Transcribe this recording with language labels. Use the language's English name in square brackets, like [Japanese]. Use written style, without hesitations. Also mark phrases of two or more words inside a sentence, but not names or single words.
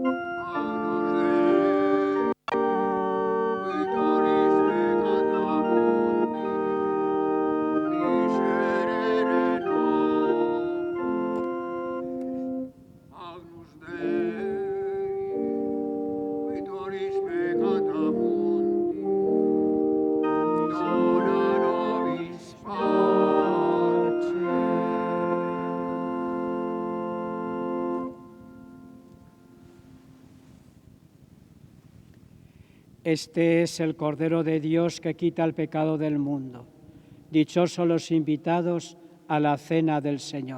[Latin] Agnus Dei, qui tollis peccata mundi, miserere nobis. Agnus Dei, qui tollis peccata mundi, dona nobis pace. [Spanish] Este es el Cordero de Dios que quita el pecado del mundo. Dichosos los invitados a la cena del Señor.